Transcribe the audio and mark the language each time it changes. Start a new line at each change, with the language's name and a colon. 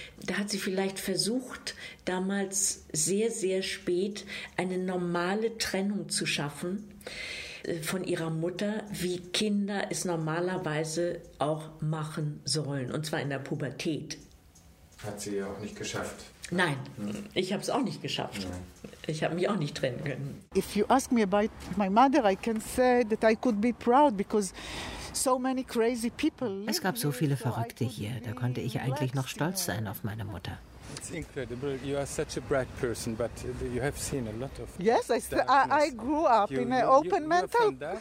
German: Da hat sie vielleicht versucht, damals sehr, sehr spät eine normale Trennung zu schaffen von ihrer Mutter, wie Kinder es normalerweise auch machen sollen, und zwar in der Pubertät. Hat sie ja auch nicht geschafft. Nein, ich habe es auch nicht geschafft. Ich habe mich auch nicht trennen können.
English: If you ask me about my mother, I can say that I could be proud because so many crazy people.
German: Es gab so viele Verrückte hier, da konnte ich eigentlich noch stolz sein auf meine Mutter.
English: It's incredible. You are such a bright person, but you have seen a lot of. Yes, I grew up in an open mental.